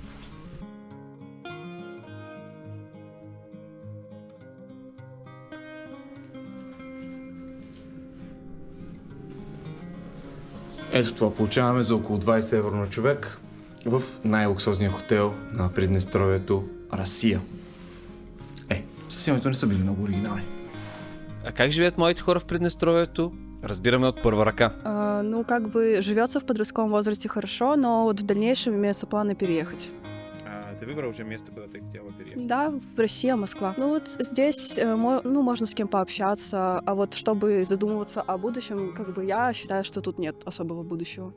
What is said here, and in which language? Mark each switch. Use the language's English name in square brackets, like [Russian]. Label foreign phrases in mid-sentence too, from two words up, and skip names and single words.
[Bulgarian] Ето това получаваме за около 20 евро на човек в най-луксозния хотел на Приднестровието Расия. С името не са били много оригинални. А как живеят моите хора в Приднестровието? Разбираме от първа ръка. [Russian] Ну, как бы живется в подростковом возрасте хорошо, но вот в дальнейшем имеются планы переехать. Ты выбрал уже место, куда ты хотела переехать? Да, в Россия, Москва. Ну вот здесь, можно с кем пообщаться, а вот чтобы задумываться о будущем, как бы я считаю, что тут нет особого будущего.